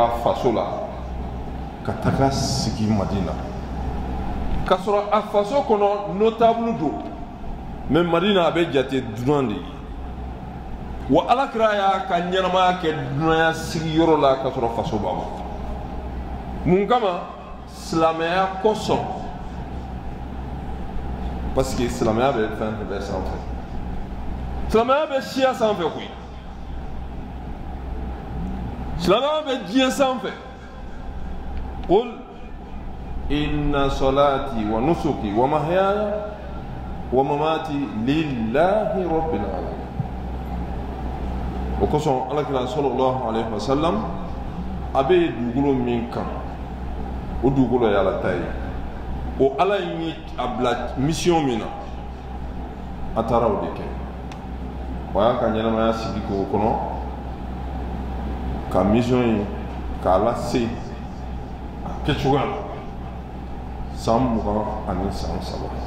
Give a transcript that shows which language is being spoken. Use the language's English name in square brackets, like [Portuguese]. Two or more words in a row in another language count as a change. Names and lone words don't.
[Bambara] a faso la ka taga sigi Madina k'a sɔrɔ a faso kɔnɔ notable don mais Madina a bɛ jate dunan de ye wa alakira y'a ka ɲɛnamaya kɛ dunanya sigiyɔrɔ la k'a sɔrɔ faso b'a bɔ mun kama silamɛya kosɔn [French] parce que [Bambara] silamɛya bɛ fɛn bɛɛ sanfɛ silamɛya bɛ siya sanfɛ koyi silamɛya bɛ diɲɛ sanfɛ [Arabic] قل إن صلاتي ونسكي ومحياي ومماتي لله رب العالمين [Bambara] o kosɔn alakira [Arabic] صلى الله عليه وسلم [Bambara] a bɛ dugukolo min kan o dugukolo ye ala ta ye o ala ye a bila mission min na a taara o de kɛ o y'a ka ɲɛnamaya sigi k'o kɔnɔ ka mission ye k'a lase a kɛcogoya la san 20 ani san 3